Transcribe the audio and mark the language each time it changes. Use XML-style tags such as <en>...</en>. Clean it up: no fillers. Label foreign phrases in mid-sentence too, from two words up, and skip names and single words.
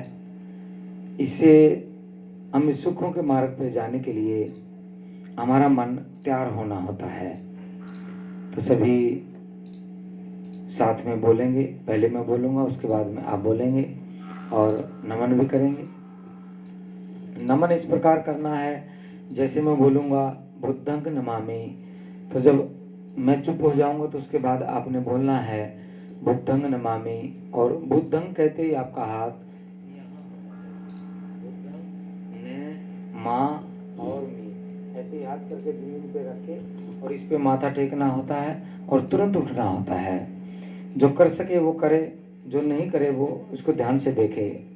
<hi>इससे हम इस सुखों के मार्ग पर जाने के लिए हमारा मन तैयार होना होता है। तो सभी साथ में बोलेंगे। पहले मैं बोलूँगा, उसके बाद में आप बोलेंगे और नमन भी करेंगे। नमन इस प्रकार करना है जैसे मैं बोलूँगा</hi> <pi>बुद्धं नमामि,</pi> <hi>तो जब मैं चुप हो जाऊँगा तो उसके बाद आपने बोलना है</hi> <pi>बुद्धं नमामि।</pi> <hi>और बुद्धं कहते ही आपका हाथ माँ और मी ऐसे हाथ करके जमीन पे रखे और इस पे माथा टेकना होता है और तुरंत उठना होता है। जो कर सके वो करे, जो नहीं करे वो उसको ध्यान से देखे।</hi>